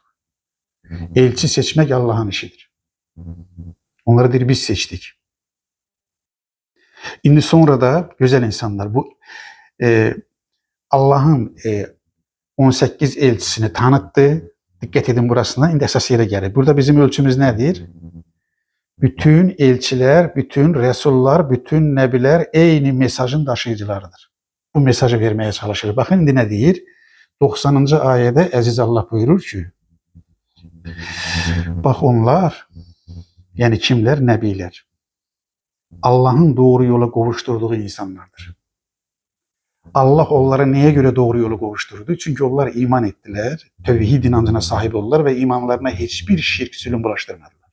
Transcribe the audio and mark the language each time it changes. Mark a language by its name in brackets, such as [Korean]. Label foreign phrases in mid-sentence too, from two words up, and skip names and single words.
[Turkish] Elçi seçmek Allah'ın işidir. Onları biz seçtik. Şimdi sonra da güzel insanlar bu Allah'ın 18 elçisini tanıttı. Dikkat edin burasına, [Azerbaijani] indi əsas yerə gəlir. [Turkish] Burada bizim ölçümüz nedir? Bütün elçiler, bütün resullar, bütün nebiler eyni mesajın daşıyıcılarıdır. Bu mesajı vermeye çalışır. [Azerbaijani] Bakın indi ne deyir? 90. ayədə Əziz Allah buyurur ki, [Turkish] bak onlar, yani kimler? Nebiler. Allah'ın doğru yola kavuşturduğu insanlardır. Allah onları neye göre doğru yolu kavuşturdu? Çünkü onlar iman ettiler, tevhid inancına sahip oldular ve imanlarına hiçbir şirk zulüm bulaştırmadılar.